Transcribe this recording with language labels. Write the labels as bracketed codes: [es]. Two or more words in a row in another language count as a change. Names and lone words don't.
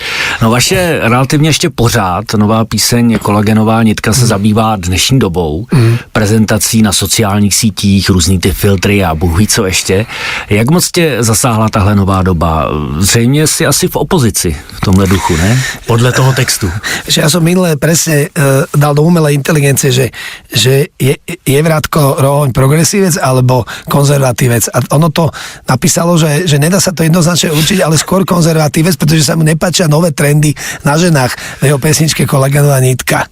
[cs] No vaše relativně ještě pořád nová píseň Kolagenová nitka se zabývá dnešní dobou, prezentací na sociálních sítích, různý ty filtry a bůh ví co ještě. Jak moc tě zasáhla tahle nová doba? Zřejmě si asi v opozici v tomhle duchu, ne? Podle toho textu. [sk] Že ja som minule presne dal do umelej inteligencie, že je Vratko Rohoň progresívec alebo konzervatívec. A ono to napísalo, že nedá sa to jednoznačne určiť, ale skôr konzervatívec, pretože sa mu nepáčia nové trendy na ženách v jeho pesničke Kolagenová nitka.